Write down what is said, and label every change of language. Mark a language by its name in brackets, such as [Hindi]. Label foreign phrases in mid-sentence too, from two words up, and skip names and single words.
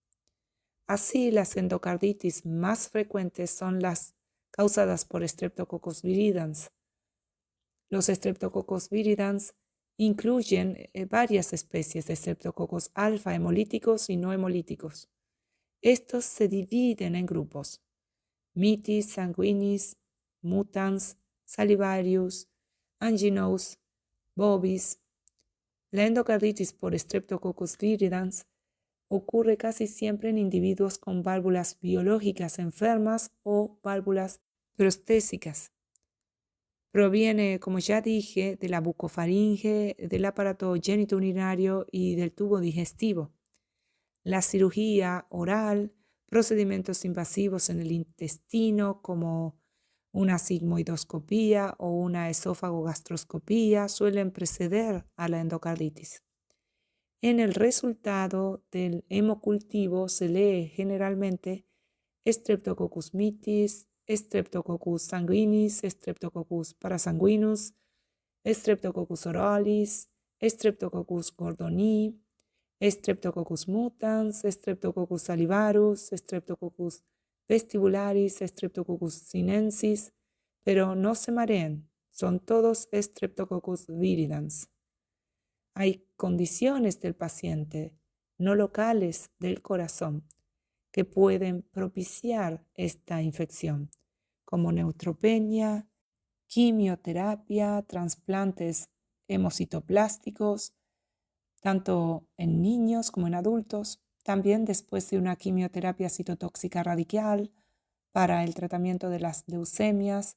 [Spanish] Así, las endocarditis más frecuentes son las causadas por Streptococcus viridans. Los Streptococcus viridans incluyen varias especies de Streptococcus alfa hemolíticos y no hemolíticos. Estos se dividen en grupos: mitis, sanguinis, mutans, salivarius, anginous, bovis. La endocarditis por Streptococcus viridans ocurre casi siempre en individuos con válvulas biológicas enfermas o válvulas prostésicas. Proviene, como ya dije, de la bucofaringe, del aparato genitourinario y del tubo digestivo. La cirugía oral, procedimientos invasivos en el intestino como una sigmoidoscopía o una esófagogastroscopía suelen preceder a la endocarditis. En el resultado del hemocultivo se lee generalmente Streptococcus mitis, Streptococcus sanguinis, Streptococcus parasanguinus, Streptococcus oralis, Streptococcus gordonii, Streptococcus mutans, Streptococcus salivarus, Streptococcus vestibularis, Streptococcus sinensis, pero no se mareen, son todos Streptococcus viridans. Hay condiciones del paciente, no locales del corazón, que pueden propiciar esta infección, como neutropenia, quimioterapia, trasplantes hemocitoplásticos, tanto en niños como en adultos, también después de una quimioterapia citotóxica radical para el tratamiento de las leucemias.